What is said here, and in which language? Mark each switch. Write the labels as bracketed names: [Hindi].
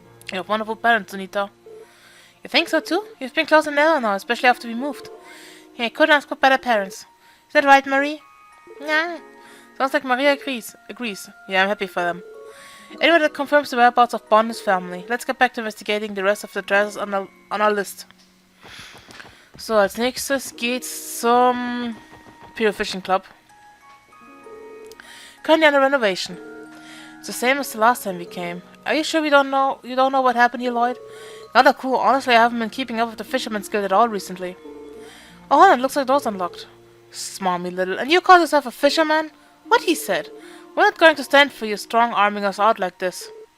[English] You have wonderful parents, Sunita. You think so too? You've been closer than ever now, especially after we moved. Yeah, I couldn't ask for better parents. Is that right, Marie? Yeah. Sounds like Maria agrees. Yeah, I'm happy for them. Anyway, that confirms the whereabouts of Bond and his family. Let's get back to investigating the rest of the addresses on our list. [German] So, als nächstes geht's zum Pier Fishing Club. [English] Currently under renovation. It's the same as the last time we came. Are you sure you don't know what happened here, Lloyd? Not a clue. Honestly, I haven't been keeping up with the Fisherman's Guild at all recently. Oh, hold on, it looks like the door's unlocked. Smarmy little. And you call yourself a fisherman? What he said? We're not going to stand for you strong-arming us out like this.